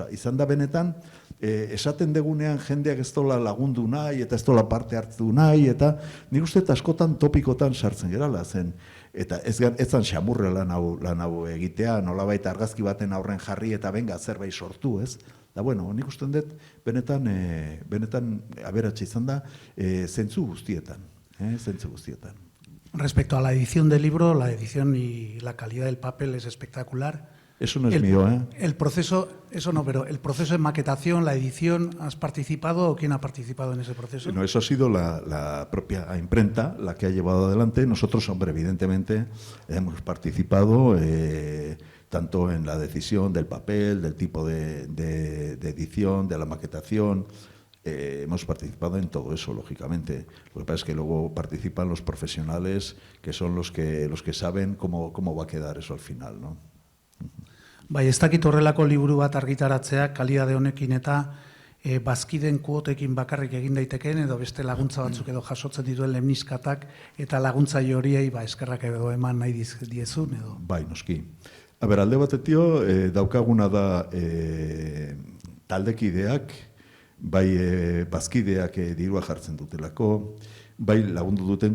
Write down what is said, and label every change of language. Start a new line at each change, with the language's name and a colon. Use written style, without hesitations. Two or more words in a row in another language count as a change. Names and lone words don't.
Basque: Izan da benetan, esaten degunean jendeak ez dola lagundu nahi, eta ez dola parte hartu nahi, eta nik uste askotan topikotan sartzen gerala zen. Eta ez zan xamurre lan hau egitea, nolabait argazki baten aurren jarri, eta benga zerbait sortu, ez? Da, nik uste dut, benetan aberatsa izan da, zentzu guztietan.
Spanish: Respecto a la edición del libro, la edición y la calidad del papel es espectacular. Eso no es mío, ¿eh? El proceso, eso no, pero el proceso de maquetación, la edición, ¿has participado o quién ha participado en ese proceso? No, eso ha sido la propia imprenta la que ha llevado adelante. Nosotros, hombre, evidentemente hemos participado tanto en la decisión del papel, del tipo de edición, de la maquetación. Hemos participado en todo eso, lógicamente. Lo que pasa es que luego participan los profesionales, que son los que saben cómo va a quedar eso al final, ¿no?
Basque: Ez dakit horrelako liburu bat argitaratzea, kalidade honekin eta bazkiden kuotekin bakarrik egin daitekeen edo beste laguntza batzuk edo jasotzen dituen lemniskatak eta laguntzaile horiei eskerrak edo eman nahi diezun edo. Bai, noski. Alde batetio, daukaguna da taldekideak, bai bazkideak dirua jartzen dutelako, bai lagundu duten